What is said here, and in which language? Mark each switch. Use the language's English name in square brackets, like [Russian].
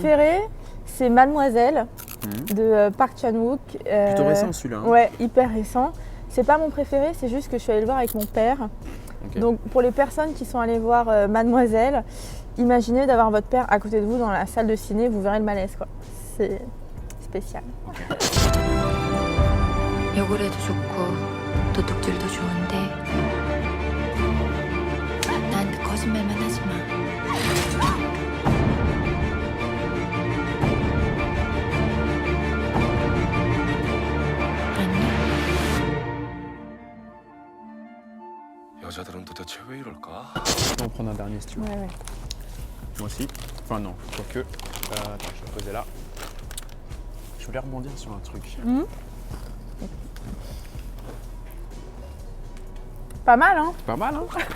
[French] préféré, c'est Mademoiselle de Park Chan-wook. Plutôt récent celui-là. Hein. Ouais, hyper récent. C'est pas mon préféré, c'est juste que je suis allée le voir avec mon père. Ok. Donc pour les personnes qui sont allées voir Mademoiselle, imaginez d'avoir votre père à côté de vous dans la salle de ciné, vous verrez le malaise quoi. C'est spécial. [Korean] 요구르도 좋고 도둑질도 좋은데 나한테 거짓말만 하지 마. 여자들은 도대체 왜 이럴까? [French] On va prendre un dernier si tu veux. Ouais, ouais. Moi aussi. Enfin non, quoique. Attends, je vais le poser là. Je voulais rebondir sur un truc. Pas mal hein. Pas mal, hein.